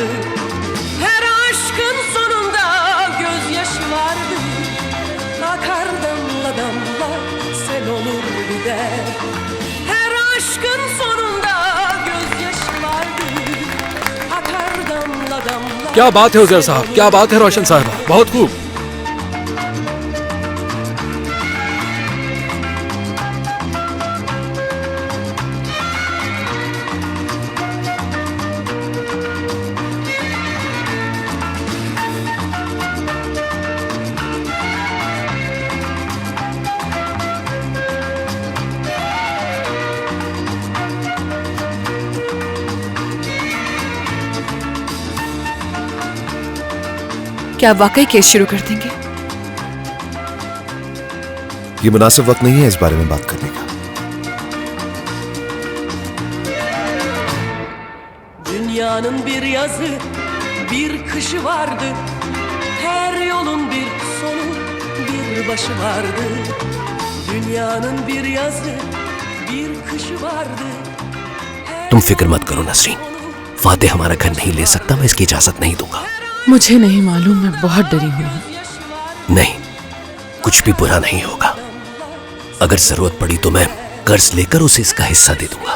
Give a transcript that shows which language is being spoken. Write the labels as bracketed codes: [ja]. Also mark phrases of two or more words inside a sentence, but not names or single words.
[tr] Her aşkın sonunda gözyaşı vardı. Akar damla damla sel olur gider. Her aşkın sonunda gözyaşı vardı. Akar damla damla. [hi] क्या बात है उजैर साहब, क्या बात है रोशन साहब, बहुत खूब। क्या आप वाकई केस शुरू कर देंगे? ये मुनासिब वक्त नहीं है इस बारे में बात करने का। [tr] Dünyanın bir yazı, bir kışı vardı. Her yolun bir sonu, bir başı vardı. Dünyanın bir yazı, bir kışı vardı. [hi] तुम फिक्र मत करो नसरीन, फातेह हमारा घर नहीं ले सकता, मैं इसकी इजाजत नहीं दूंगा। मुझे नहीं मालूम, मैं बहुत डरी हुई हूँ। नहीं, कुछ भी बुरा नहीं होगा। अगर जरूरत पड़ी तो मैं कर्ज लेकर उसे इसका हिस्सा दे दूंगा।